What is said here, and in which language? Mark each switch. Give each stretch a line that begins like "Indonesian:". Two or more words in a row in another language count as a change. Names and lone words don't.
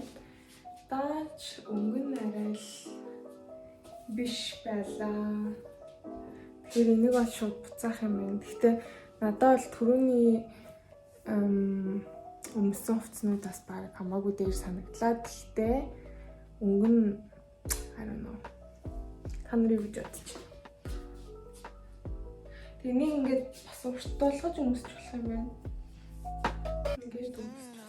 Mongolian: Даанч өнгө нь арай л биш байлаа. Тэгэхээр энийг бол шууд буцаах юм байна. Гэхдээ надад бол түрүүний өмсөн хувцснуудаас баг хамаагүй дээр санагдлаа. Гэхдээ өнгө нь
English: I don't know.
Mongolian: Та нар юу гэж бодож байна? Тэнийг ингээд бас урт болгож өмсч болох юм байна. Ингээд өмсч.